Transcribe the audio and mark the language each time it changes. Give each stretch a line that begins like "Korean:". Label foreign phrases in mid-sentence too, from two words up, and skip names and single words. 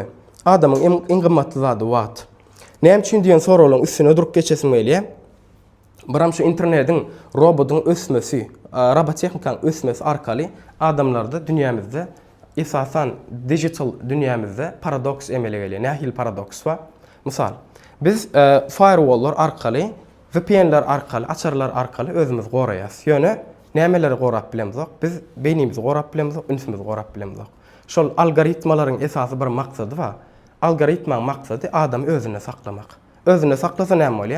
Turkmen: Adamyň iň gymmatly zady wagt. Näme üçin diýen soragyň üstüne durup geçesim gelýär. Biram şu internetin, robotun ösmesi, robotexnikanın ösmesi arkaly adamlarda dünyamızda esasan digital dünyamızda paradoks emele gelýär. Nähil paradoks var? Misal, biz firewall'lar arkaly, VPN'ler arkaly, açarlar arkaly özümüz goraýas. Ýöne nämeleri gorap bilemizok? Biz beynimizi gorap bilemizok, ünsimizi gorap bilemizok. Şol algoritmalaryň esasy bir maksady var. Algoritmaň maksady adamy özüne saklamak. Özüne saklasa näme bolýar?